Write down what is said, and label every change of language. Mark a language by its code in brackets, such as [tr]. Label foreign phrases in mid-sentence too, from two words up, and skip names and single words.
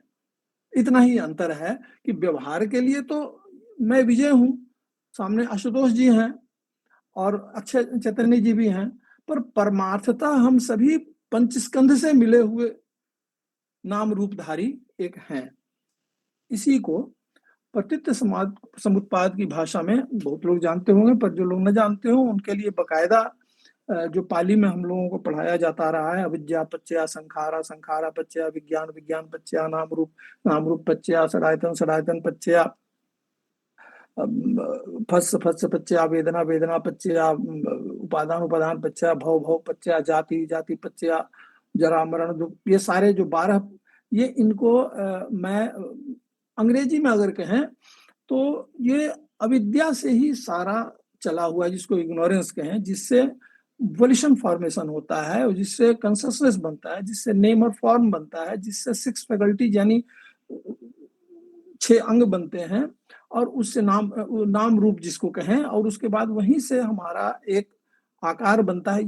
[hi] इतना ही अंतर है कि व्यवहार के लिए तो मैं विजय हूं, सामने आशुतोष जी हैं और अक्षय चैतन्य जी भी हैं, पर परमार्थता हम सभी पंचस्कंध से मिले हुए नाम रूपधारी एक हैं। इसी को प्रतीत समाज समुत्पाद की भाषा में बहुत लोग जानते होंगे, पर जो लोग न जानते हो उनके लिए बकायदा जो पाली में हम लोगों को पढ़ाया जाता रहा है, [pi] अविद्या पच्चया संखारा, संखारा पच्चया विज्ञान, विज्ञान पच्चया नाम रूप, नाम रूप पच्चया सदायतन, सदायतन पच्चया फस, फस पच्चया वेदना, वेदना पच्चया उपादान, उपादान पच्चया भव, भव पच्चया जाति, जाति पच्चया जरा मरण दुख। [hi] ये सारे जो 12, ये इनको मैं अंग्रेजी में अगर कहें तो ये अविद्या से ही सारा चला हुआ है, जिसको इग्नोरेंस कहें, जिससे [en] volition formation [hi] होता है, और जिससे कंसियसनेस बनता है, जिससे नेम और फॉर्म बनता है, जिससे 6 फैकल्टी यानी 6 अंग बनते हैं, और उससे नाम रूप जिसको कहें, और उसके बाद वहीं से हमारा एक आकार बनता है।